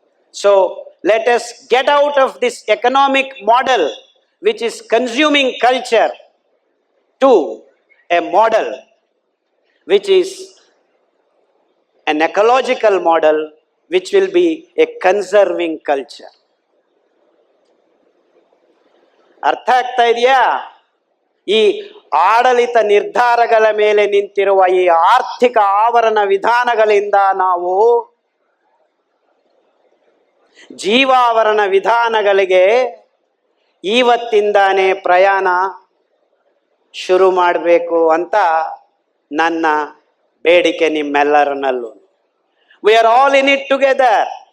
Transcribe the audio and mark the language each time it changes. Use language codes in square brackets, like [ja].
[en] So let us get out of this economic model which is consuming culture to a model which is an ecological model which will be a conserving culture. [kn] ಅರ್ಥ ಆಗ್ತಾ ಇದೆಯಾ? ಈ ಆಡಳಿತ ನಿರ್ಧಾರಗಳ ಮೇಲೆ ನಿಂತಿರುವ ಈ ಆರ್ಥಿಕ ಆವರಣ ವಿಧಾನಗಳಿಂದ ನಾವು ಜೀವಾವರಣ ವಿಧಾನಗಳಿಗೆ ಇವತ್ತಿಂದಾನೇ ಪ್ರಯಾಣ ಶುರು ಮಾಡಬೇಕು ಅಂತ ನನ್ನ ಬೇಡಿಕೆ ನಿಮ್ಮೆಲ್ಲರನ್ನಲ್ಲೂ. [en] We are all in it together.